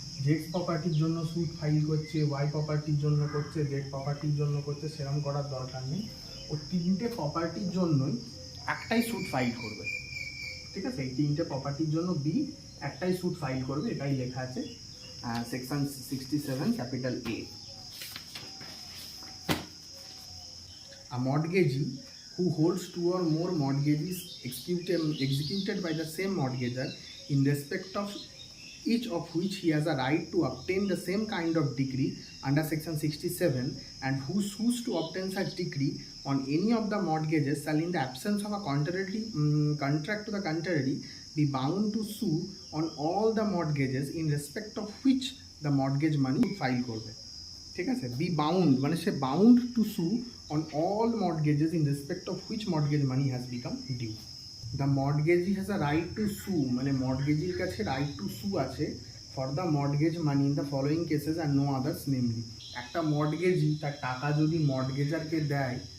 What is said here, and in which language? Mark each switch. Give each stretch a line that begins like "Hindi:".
Bangla: Z প্রপার্টির জন্য sweet file করছে, ওয়াই প্রপার্টির জন্য করছে, জেড প্রপার্টির জন্য করছে, সেরকম করার দরকার নেই। ও তিনটে প্রপার্টির জন্যই একটাই স্যুট ফাইল করবে। ঠিক আছে, এই তিনটে প্রপার্টির জন্য বি একটাই স্যুট ফাইল করবে, এটাই লেখা আছে section 67 capital A.
English: A mortgagee who holds two or more mortgages executed by the same mortgagor in respect of each of which he has a right to obtain the same kind of degree under section 67, and who sues to obtain such degree on any of the mortgages shall, in the absence of a contract to the contrary, be bound to sue on all the mortgages in respect of which the mortgage money file
Bangla: করবে। ঠিক আছে, B bound মানে সে
English: Bound to sue on all mortgages in respect of which mortgage money has become due. The mortgagee has a right to sue,
Bangla: মানে মর্টগেজির কাছে right two সু আছে
English: For the mortgage money in the following cases আর no others namely.
Bangla: একটা মর্টগেজি তার টাকা যদি মর্টগেজারকে দেয়,